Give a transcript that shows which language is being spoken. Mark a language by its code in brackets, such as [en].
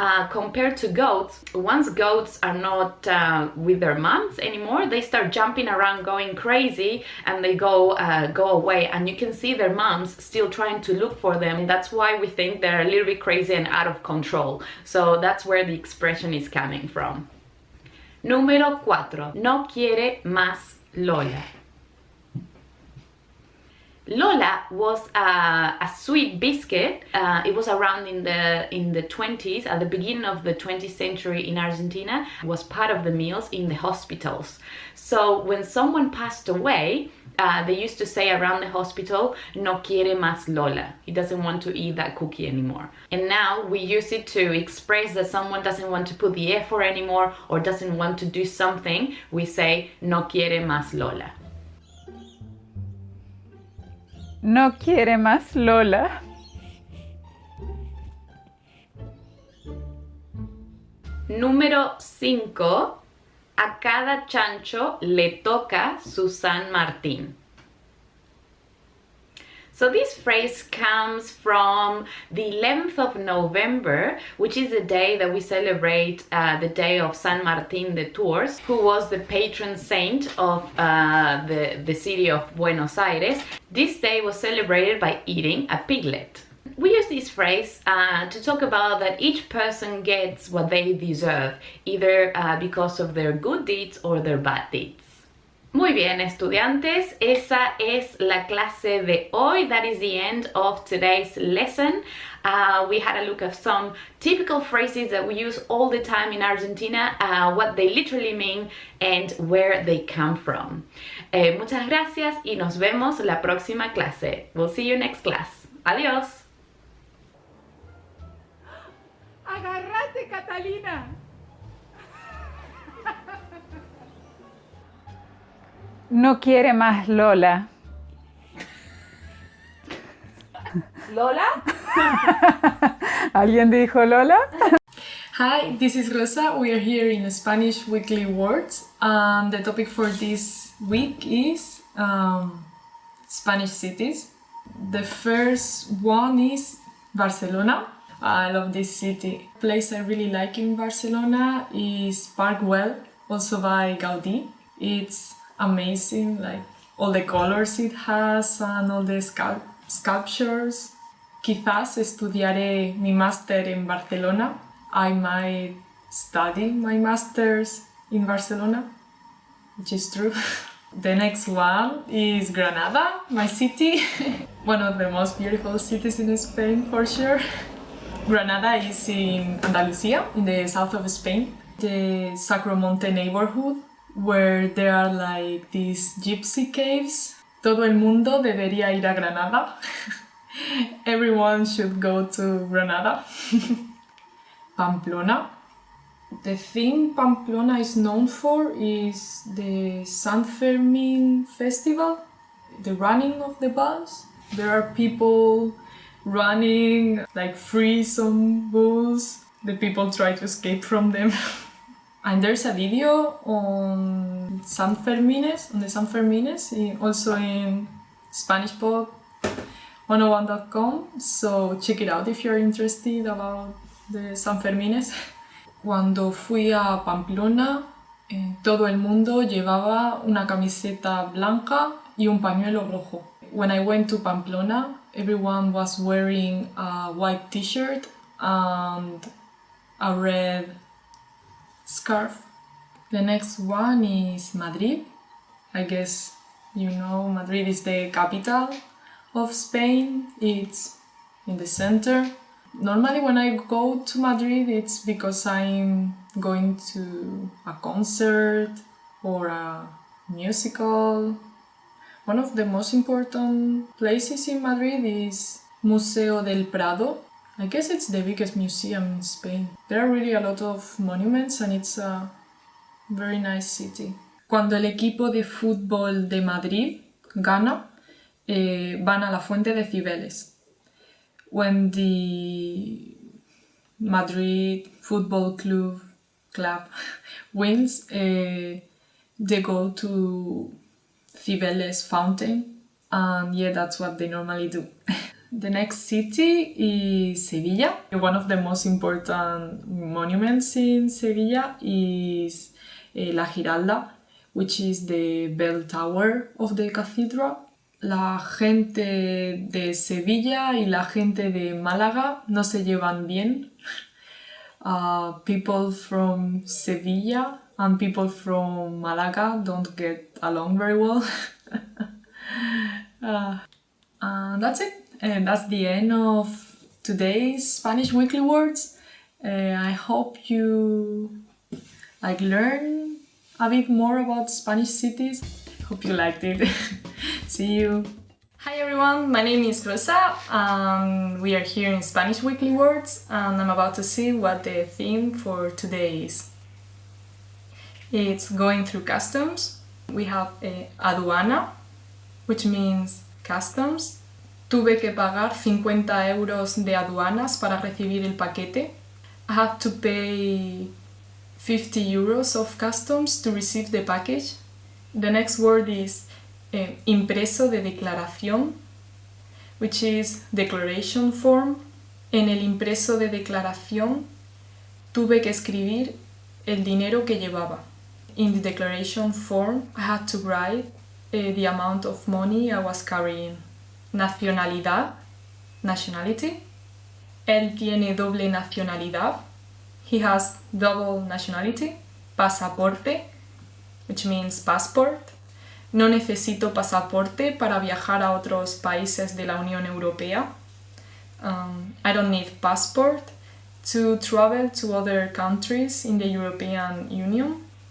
[en] Compared to goats, once goats are not with their moms anymore, they start jumping around, going crazy, and they go away. And you can see their moms still trying to look for them. That's why we think they're a little bit crazy and out of control. So that's where the expression is coming from. [es] Número 4. No quiere más Lola. [en] Lola was a sweet biscuit. It was around in the 20s, at the beginning of the 20th century in Argentina. It was part of the meals in the hospitals. So when someone passed away, they used to say around the hospital, [es] no quiere más Lola. [en] He doesn't want to eat that cookie anymore. And now we use it to express that someone doesn't want to put the effort anymore or doesn't want to do something. We say, [es] no quiere más Lola. No quiere más Lola. Número 5. A cada chancho le toca su San Martín. [en] So this phrase comes from the 11th of November, which is the day that we celebrate the day of San Martín de Tours, who was the patron saint of the city of Buenos Aires. This day was celebrated by eating a piglet. We use this phrase to talk about that each person gets what they deserve, either because of their good deeds or their bad deeds. [es] Muy bien, estudiantes, esa es la clase de hoy. [en] That is the end of today's lesson. We had a look at some typical phrases that we use all the time in Argentina, what they literally mean and where they come from. [es] Muchas gracias y nos vemos la próxima clase. [en] We'll see you next class. Adiós. [es] Agarrate, Catalina. No quiere más Lola. ¿Lola? ¿Alguien dijo Lola? [en] Hi, this is Rosa. We are here in Spanish Weekly Words. The topic for this week is Spanish cities. The first one is Barcelona. I love this city. The place I really like in Barcelona is Park Güell, also by Gaudí. It's amazing, like all the colors it has and all the sculptures. [es] Quizás estudiaré mi máster en Barcelona. [en] I might study my masters in Barcelona, which is true. The next one is Granada, my city. One of the most beautiful cities in Spain, for sure. Granada is in Andalusia, in the south of Spain. The Sacromonte neighborhood, where there are like these gypsy caves. [es] Todo el mundo debería ir a Granada. [en] Everyone should go to Granada. Pamplona. The thing Pamplona is known for is the San Fermin festival, the running of the bulls. There are people running, like free some bulls. The people try to escape from them. And there's a video on the San Fermines, also in SpanishPod101.com. So check it out if you're interested about the San Fermines. [es] Cuando fui a Pamplona, todo el mundo llevaba una camiseta blanca y un pañuelo rojo. [en] When I went to Pamplona, everyone was wearing a white t-shirt and a red scarf. The next one is Madrid. I guess you know Madrid is the capital of Spain. It's in the center. Normally when I go to Madrid, it's because I'm going to a concert or a musical. One of the most important places in Madrid is Museo del Prado. I guess it's the biggest museum in Spain. There are really a lot of monuments and it's a very nice city. [es] Cuando el equipo de fútbol de Madrid gana, van a la Fuente de Cibeles. [en] When the Madrid Football Club wins, they go to Cibeles fountain, and yeah, that's what they normally do. The next city is Sevilla. One of the most important monuments in Sevilla is La Giralda, which is the bell tower of the cathedral. [es] La gente de Sevilla y la gente de Málaga no se llevan bien. [en] People from Sevilla and people from Málaga don't get along very well. That's it. And that's the end of today's Spanish Weekly Words. I hope you learn a bit more about Spanish cities. Hope you liked it. See you. Hi everyone, my name is Rosa and we are here in Spanish Weekly Words and I'm about to see what the theme for today is. It's going through customs. We have aduana, which means customs. [es] Tuve que pagar 50 euros de aduanas para recibir el paquete. [en] I had to pay 50 euros of customs to receive the package. The next word is impreso de declaración, which is declaration form. [es] En el impreso de declaración tuve que escribir el dinero que llevaba. [en] In the declaration form, I had to write the amount of money I was carrying. [es] Nacionalidad, nationality. Él tiene doble nacionalidad. [en] He has double nationality. Pasaporte, which means passport. [es] No necesito pasaporte para viajar a otros países de la Unión Europea. [en] I don't need passport to travel to other countries in the European Union.